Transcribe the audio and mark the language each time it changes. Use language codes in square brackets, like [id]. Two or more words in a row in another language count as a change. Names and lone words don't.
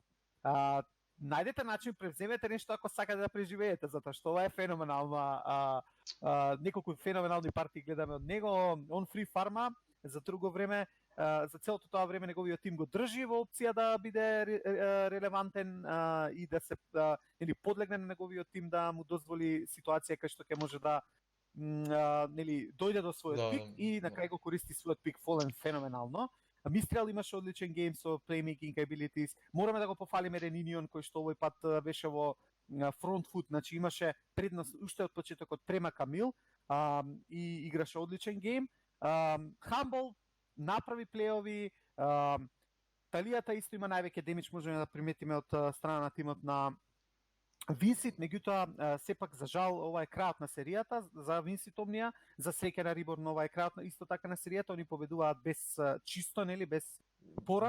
[mk] Најдете начин, превземете нешто ако сакате да преживеете, затоа што ова е феноменална, неколку феноменални партии гледаме од него, он фри фарма за друго време, за целото тоа време неговиот тим го држи во опција да биде релевантен и да се или подлегне на неговиот тим да му дозволи ситуација кај што ќе може да дојде до својот пик и на крај го користи својот пик Fallen феноменално. Мистрел имаше одличен гейм со [en] playmaking abilities. [mk] Мораме да го пофалиме Ренинион кој што овој пат беше во [en] front foot, [mk] значи имаше предност уште од почетокот према Камил и играше одличен гейм. Humble направи плейови, талијата исто има највеќе демидж, можеме да приметиме од страна на тимот на Винсит, меѓутоа сепак за жал ова е крајот на серијата за Винсит Омнија, за среќа на Reborn ова е крајот исто така на серијата, они победуваат без чисто, нели, без пораз,